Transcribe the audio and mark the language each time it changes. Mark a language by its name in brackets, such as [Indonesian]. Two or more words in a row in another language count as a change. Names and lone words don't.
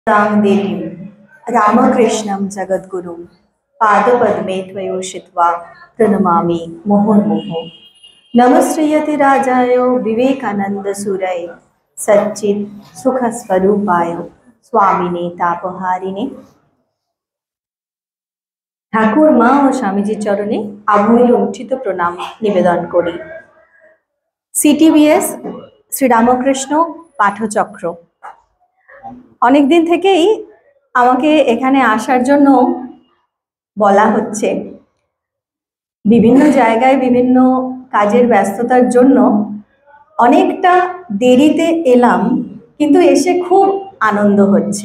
[Sanskrit] देवीं रामकृष्णं जगद्गुरुं पादपद्मे त्वयोषित्वा प्रणमामि मुहुर्मुहुः। नमस्ते राजाय विवेकानंदसूरये सच्चित् सुखस्वरूपाय स्वामिने तापहारिणे। [Bangla] ঠাকুর মা ও স্বামীজী চরণে আভূমি লুণ্ঠিত প্রণাম নিবেদন করি। সিটিবিএস শ্রীরামকৃষ্ণ পাঠচক্র অনেক দিন থেকেই আমাকে এখানে আসার জন্য বলা হচ্ছে। বিভিন্ন জায়গায় বিভিন্ন কাজের ব্যস্ততার জন্য অনেকটা দেরিতে এলাম, কিন্তু এসে খুব আনন্দ হচ্ছে।